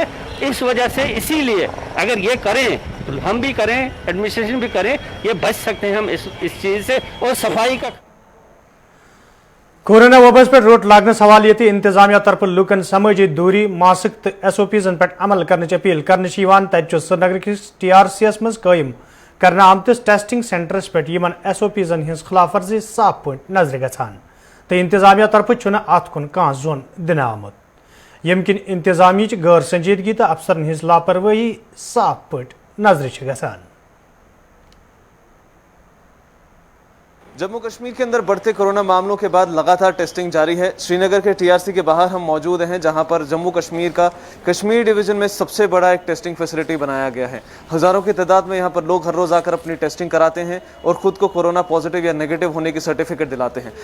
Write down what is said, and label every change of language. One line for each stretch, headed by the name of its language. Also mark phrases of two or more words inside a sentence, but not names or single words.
Hindi: इस वजह से इसीलिए अगर ये करें तो हम भी करें, एडमिनिस्ट्रेशन भी करें, ये बच सकते हैं हम इस चीज़ से। और सफाई का
Kashmiri: कोरोना वबस पे रोट लागने सवाल ये इंतजामिया तरफ लुकन समाजी दूरी, मास्क तो SOPs पे अमल करने अपील करने श्रीनगर किस TRCS मज कायम करना आमतिस
English: testing centres
Kashmiri: पे यमन SOPs हिंस खिलाफ वर्जी साफ पे नजर गछान तो इंतजामिया तरफ अत कुन कह जोन दिन आमत यम किन इंतजामी गैर संजीदगी तो अफसरन हिंस लापरवाही साफ पे नजर गछान।
Hindi: जम्मू कश्मीर के अंदर बढ़ते कोरोना मामलों के बाद लगातार टेस्टिंग जारी है। श्रीनगर के TRC के बाहर हम मौजूद हैं, जहां पर जम्मू कश्मीर का कश्मीर डिवीजन में सबसे बड़ा एक
English: testing facility
Hindi: बनाया गया है। हज़ारों की तादाद में यहां पर लोग हर रोज़ आकर अपनी टेस्टिंग कराते हैं और ख़ुद को
English: corona positive
Hindi: या नेगेटिव होने की सर्टिफिकेट दिलाते हैं।